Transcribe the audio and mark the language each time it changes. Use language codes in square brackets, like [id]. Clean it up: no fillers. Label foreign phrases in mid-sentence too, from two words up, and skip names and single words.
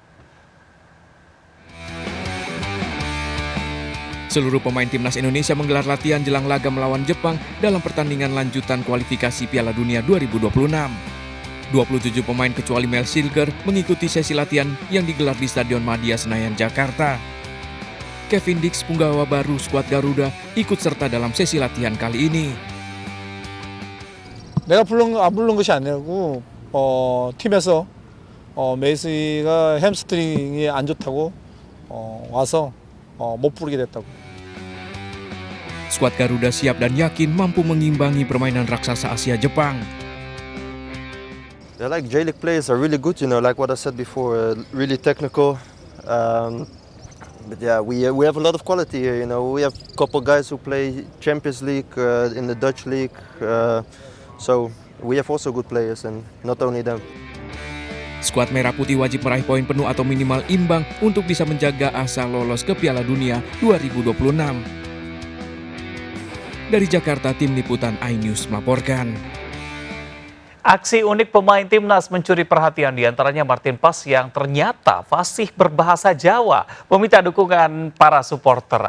[id] Seluruh pemain Timnas Indonesia menggelar latihan jelang laga melawan Jepang dalam pertandingan lanjutan kualifikasi Piala Dunia 2026. 27 pemain kecuali Mel Silger mengikuti sesi latihan yang digelar di Stadion Madia Senayan, Jakarta. Kevin Dix, punggawa baru skuad Garuda, ikut serta dalam sesi latihan kali ini. [ko] 내가 안 부른 것이 아니고 팀에서 메이시가 햄스트링이 안 좋다고 와서 못 부르게 됐다고. [id] Skuad Garuda siap dan yakin mampu mengimbangi permainan raksasa Asia Jepang. [en] Yeah, like J-League players are really good, like what I said before, really technical. But yeah, we have a lot of quality here. We have a couple guys who play Champions League in the Dutch league, so we have also good players, and not only them. [id] Skuad Merah Putih wajib meraih poin penuh atau minimal imbang untuk bisa menjaga asa lolos ke Piala Dunia 2026. Dari Jakarta, Tim Liputan iNews melaporkan. Aksi unik pemain Timnas mencuri perhatian, diantaranya Martin Pas yang ternyata fasih berbahasa Jawa, meminta dukungan para supporter.